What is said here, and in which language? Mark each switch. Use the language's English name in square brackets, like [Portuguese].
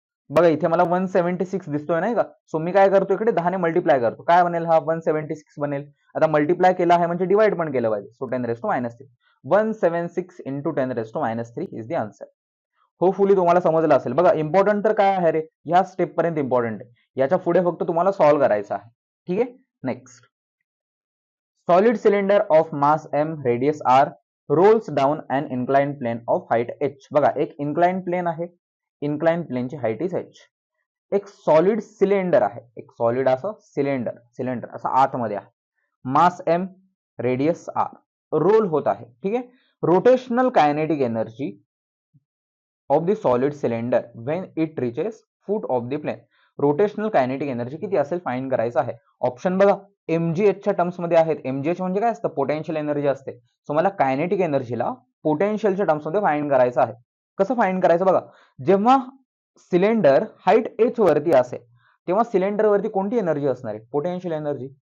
[Marathi] बघा, इथे मला 176 दिसतोय नाही का? सो मी काय करतो, इकडे 10 ने मल्टिप्लाय करतो. काय बनेल हा? 176 बनेल. आता मल्टिप्लाय केला आहे म्हणजे डिवाइड पण केलं पाहिजे. [English] So 10⁻³ 176 into 10⁻³ is the answer. [Marathi] Hopefully तुम्हाला समजलं असेल. बघा, इम्पॉर्टंट तर काय आहे रे? ह्या स्टेप पर्यंत इम्पॉर्टंट आहे. याच्या पुढे फक्त तुम्हाला सॉल्व्ह करायचं आहे. ठीक आहे. [English] Next, solid cylinder of mass m, radius r, rolls down an inclined plane of height h. [Marathi] बघा, एक इन्क्लाइंड प्लेन आहे. [English] Inclined प्लेनची height is h. [Marathi] एक सॉलिड सिलेंडर आहे. एक सॉलिड असं सिलेंडर असं आतमध्ये आहे. मास m, रेडियस r, रोल होत आहे. ठीक आहे. [English] Rotational kinetic energy of the solid cylinder when it reaches foot of the plane. [Marathi] Rotational kinetic energy किती असेल फाइंड करायचं आहे. ऑप्शन बघा, mgh च्या टर्म्स मध्ये आहेत. mgh म्हणजे काय असतं? पोटेन्शियल एनर्जी असते. सो मला कायनेटिक एनर्जीला पोटेन्शियलच्या टर्म्स मध्ये फाइंड करायचं आहे. कसं फाइंड करायचं बघा, जेव्हा सिलेंडर हाईट h वरती असेल तेव्हा सिलेंडर वरती कोणती एनर्जी असणार आहे? Potential energy.